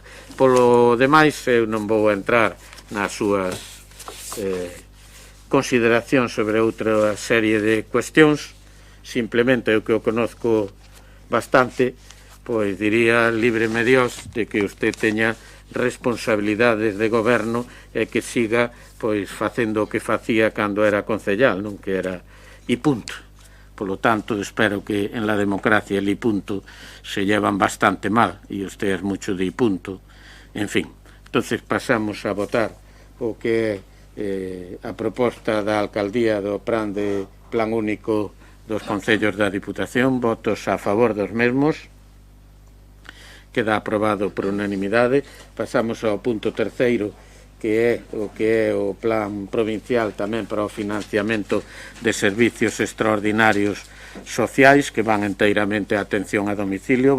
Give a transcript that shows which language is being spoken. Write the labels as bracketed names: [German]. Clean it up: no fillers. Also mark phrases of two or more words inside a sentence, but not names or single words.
[Galician] Polo demais, eu non vou entrar nas súas consideracións sobre outra serie de cuestións, simplemente o que o conozco bastante, pois diría [Spanish] líbreme Dios de que usted [Galician] teña responsabilidades de goberno e que siga pois facendo o que facía cando era concellal, non que era e punto. Polo tanto, [Spanish] espero que en la democracia el y punto se llevan bastante mal e usted es mucho de y punto. [Galician] En fin, entonces pasamos a votar o que é a proposta da alcaldía do plan único dos concellos da Diputación. Votos a favor dos mesmos. Queda aprobado por unanimidade. Pasamos ao punto terceiro, que é o plan provincial tamén para o financiamento de servicios extraordinarios sociais que van enteiramente a atención a domicilio.